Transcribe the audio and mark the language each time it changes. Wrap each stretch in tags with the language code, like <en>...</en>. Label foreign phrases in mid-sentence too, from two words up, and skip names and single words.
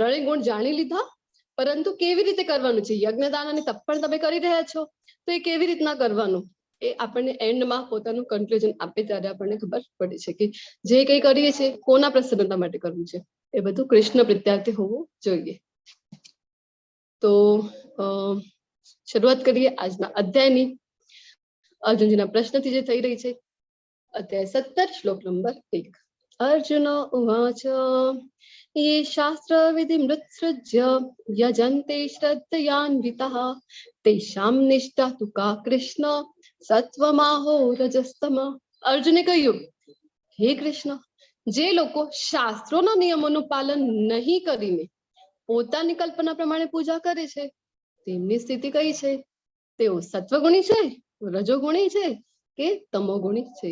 <gu>3 ગુણ જાણી લીધા, પરંતુ કેવી રીતે કરવાનું છે, યજ્ઞદાન અને તપ પણ તમે કરી રહ્યા છો તો એ કેવી રીતના કરવાનું એ આપણને એન્ડમાં પોતાનું કન્ક્લુઝન આપે ત્યારે આપણને ખબર પડે છે કે જે કંઈ કરીએ છીએ કોના પ્રસન્નતા માટે કરવું છે, એ બધું કૃષ્ણ પ્રત્યાર્થી હોવું જોઈએ. તો શરૂઆત કરીએ આજના અધ્યાયની. અર્જુનજીના પ્રશ્નથી જે થઈ રહી છે. અધ્યાય 17 શ્લોક નંબર 1.</gu> <sa>अर्जुन उवाच ये शास्त्रविधिमुत्सृज्य यजन्ते श्रद्धयान्वितः तेषां निष्ठा तु का कृष्ण सत्वमाहो रजस्तम.</sa> <gu>અર્જુને કહ્યું, હે કૃષ્ણ, જે લોકો શાસ્ત્રોના નિયમોનું પાલન નહીં કરીને પોતાની કલ્પના પ્રમાણે પૂજા કરે છે તેમની સ્થિતિ કઈ છે? તેઓ સત્વગુણી છે, રજોગુણી છે કે તમોગુણી છે?</gu>